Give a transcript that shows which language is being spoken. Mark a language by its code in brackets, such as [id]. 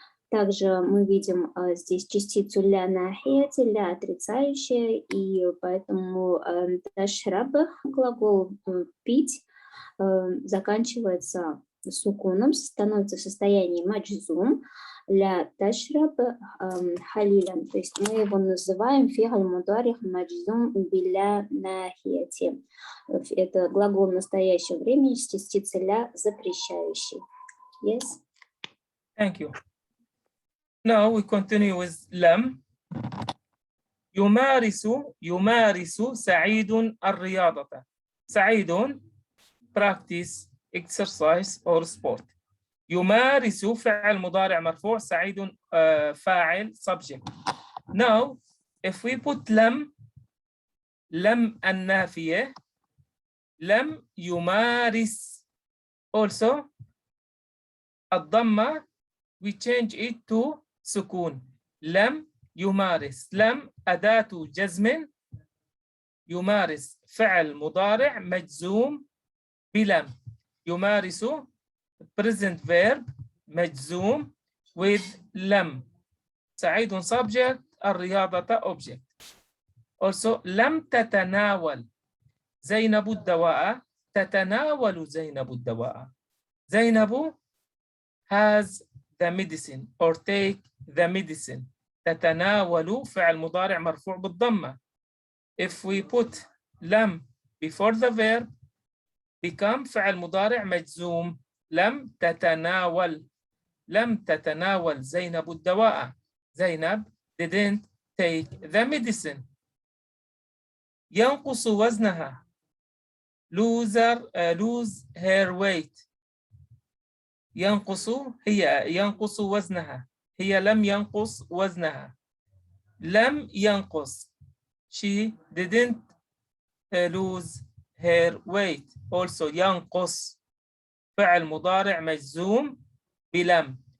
[ru] Также мы видим здесь частицу ля нахияти, ля отрицающая, и поэтому ташраб, глагол пить, заканчивается сукуном, становится в состоянии маджзум, [ar] ля ташраб халилян, [ru] то есть мы его называем [ar] фи'аль мударих маджзум биля нахияти. [ru] Это глагол настоящего времени с частицей ля запрещающий. [en] Yes? Thank you. Now we continue with لم. [ar] يمارس سعيد الرياضة. [en] سعيد practice exercise or sport. [ar] يمارس فعل مضارع مرفوع، سعيد فاعل subject. [en] Now if we put [ar] لم النافية، لم يمارس. [en] Also الضمة we change it to سكون. [ar] لم يمارس. لم أداة جزم، يمارس فعل مضارع مجزوم بلم. [en] يمارس present verb مجزوم with لم. سعيد subject، الرياضة object. [ar] Also لم تتناول زينب الدواء. تتناول زينب الدواء. [en] زينب has the medicine or take the medicine. [ar] تتناول فعل مضارع مرفوع بالضمة. [en] If we put لم before the verb become [ar] فعل مضارع مجزوم. لم تتناول. لم تتناول زينب الدواء. [en] زينب didn't take the medicine. [ar] ينقص وزنها. [en] lose her weight. [ar] ينقص وزنها. هي لم ينقص وزنها. لم ينقص. [en] she didn't lose her weight. [ar] Also ينقص فعل مضارع مجزوم بلم.